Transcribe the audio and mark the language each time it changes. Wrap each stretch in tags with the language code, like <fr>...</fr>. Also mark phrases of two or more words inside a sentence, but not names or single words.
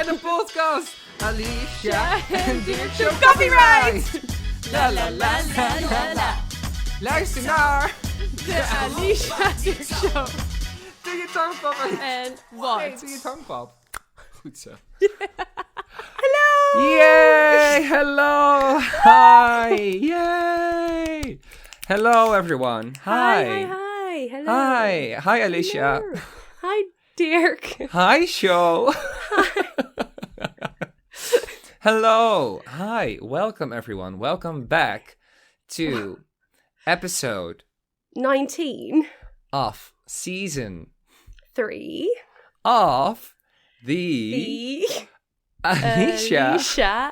<nl>En een podcast. Alisha en Dirk Show. Copyright. La la la la la la. Luister naar De Alisha Dirk Show. Doe je tongpap. En wat? Nee, doe je tongpap. Goed zo. Hallo.</nl> <en>Yay! Hello! Hi! Yay! Hello, everyone. Hi. Hi. Hello. Hi. Hi, Alicia. Hello. Hi, Dirk. Hi, show. Hello. Hi. Welcome, everyone. Welcome back to episode 19. of season 3. of the Alisha</en>